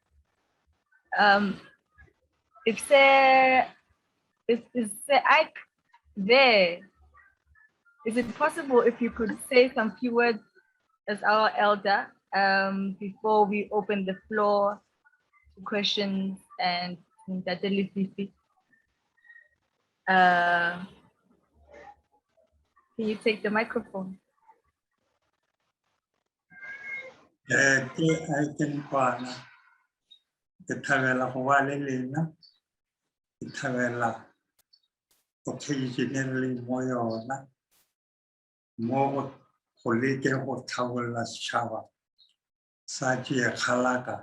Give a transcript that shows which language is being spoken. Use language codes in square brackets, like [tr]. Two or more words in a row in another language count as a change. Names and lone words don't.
[en] If Ike there, is it possible if you could say some few words as our elder before we open the floor to questions and Ntate Lefifi? Can you take the microphone? [tn] Nkoana, ke thabela go ba le lena, ke thabela occasionally mo yona, mo go lekeng go tlhabolla setšhaba sa Tšea-Kgalaka,